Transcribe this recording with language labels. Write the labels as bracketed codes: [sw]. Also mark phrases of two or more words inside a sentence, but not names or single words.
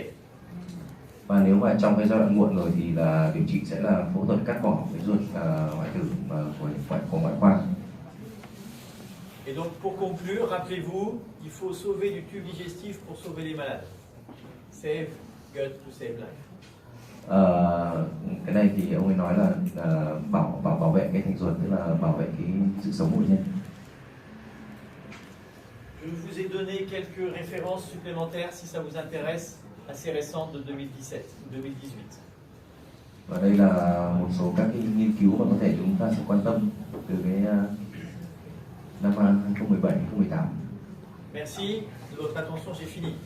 [vi] Và nếu mà trong cái giai đoạn muộn rồi thì là điều trị sẽ là phẫu thuật cắt bỏ cái ruột hoại tử của ngoại khoa. [fr] Et donc pour conclure, rappelez-vous, il faut sauver du tube digestif pour sauver les malades. [en] Save gut to save life. [vi] Cái này thì ông ấy nói là bảo vệ cái thành ruột, tức là bảo vệ cái sự sống của bệnh nhân. [fr] Je vous ai donné quelques références supplémentaires si ça vous intéresse, assez récentes de 2017 ou 2018. [vi] Và đây là một số các cái nghiên cứu mà có thể chúng ta sẽ quan tâm từ cái năm 2017-2018. [fr] Merci de votre attention, j'ai fini.